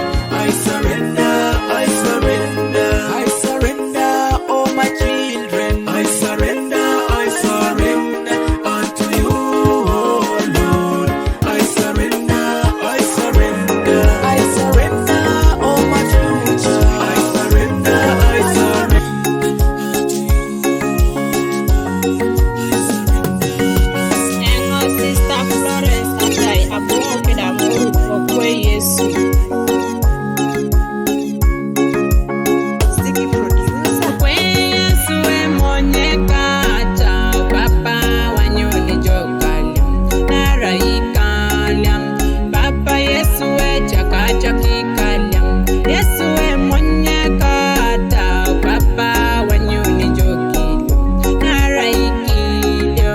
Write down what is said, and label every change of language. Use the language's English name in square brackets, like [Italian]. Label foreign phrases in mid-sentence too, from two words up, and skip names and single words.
[English] I surrender, I surrender, I surrender all my children. I surrender unto you, oh Lord. I surrender, I surrender, I surrender all my future. I surrender unto you. [Teso] Engo Sister Florence Atai Abuo Kedamu Okwe Yesu. [English] Sticky producer. [Teso] Okwe Yesu emonyeka ata papa wanyoni jokalyam naraikalyam. Papa Yesu echakachakikalyam. Yesu emonyeka ata papa wanyoni jokilyam naraikilyam.